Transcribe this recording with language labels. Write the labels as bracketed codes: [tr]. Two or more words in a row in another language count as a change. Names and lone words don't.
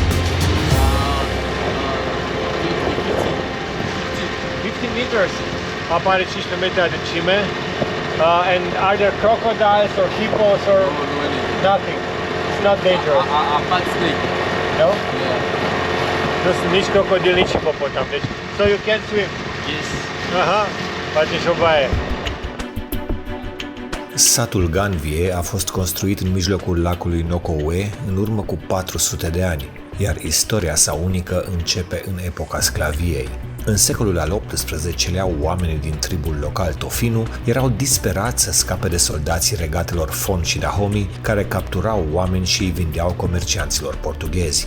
[en] 50 meters. [ro] Apa are 15 metri adâncime. [en] And are there crocodiles or hippos or nothing? It's not dangerous. A fat snake. No? Yeah. [ro] Nu sunt nici crocodil, nici hipopotam. Deci, [en] so you can swim. Yes. [ro] Aha, face și o baie. Satul Ganvier a fost construit în mijlocul lacului Nokowe în urmă cu 400 de ani, iar istoria sa unică începe în epoca sclaviei. În secolul al XVIII-lea, oamenii din tribul local Tofinu erau disperați să scape de soldații regatelor Fon și Dahomey, care capturau oameni și îi vindeau comercianților portughezi.